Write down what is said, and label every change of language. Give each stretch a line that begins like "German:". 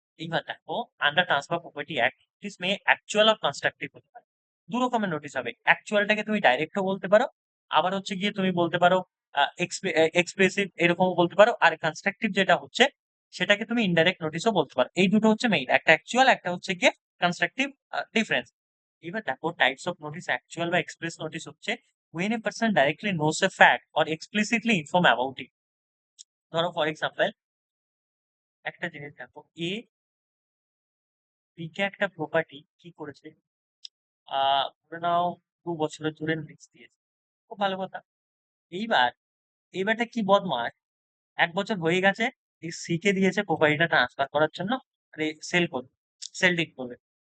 Bangla: এইবার দেখো,
English: under transfer property act notice may actual or constructive
Bangla: হতে পারে। দু রকমের নোটিস হবে, অ্যাকচুয়ালটাকে তুমি ডাইরেক্টও বলতে পারো, আবার হচ্ছে গিয়ে তুমি বলতে পারো এক্সপ্রেসিভ এরকমও বলতে পারো, আর কনস্ট্রাকটিভ যেটা হচ্ছে সেটাকে তুমি ইনডাইরেক্ট নোটিশও বলতে পারো। এই দুটো হচ্ছে মেইন, একটা অ্যাকচুয়াল, একটা হচ্ছে গিয়ে কনস্ট্রাকটিভ ডিফারেন্স। এবার দেখো টাইপস অফ নোটিস, অ্যাকচুয়াল বা এক্সপ্রেস নোটিস হচ্ছে
English: when a person directly knows a fact or explicitly inform about it.
Bangla: ধরো ফর এক্সাম্পল একটা জিনিস দেখো, এ বি কে একটা প্রপার্টি কি করেছে, ধরে নাও 2 বছরের ধরে লিজ দিয়েছে, খুব ভালো কথা। এইবার এইবারটা কি বদমাস, 1 বছর হয়ে গেছে, এই সি কে দিয়েছে প্রপার্টিটা ট্রান্সফার করার জন্য, আরে সেল করবে, সেল ডিড করবে।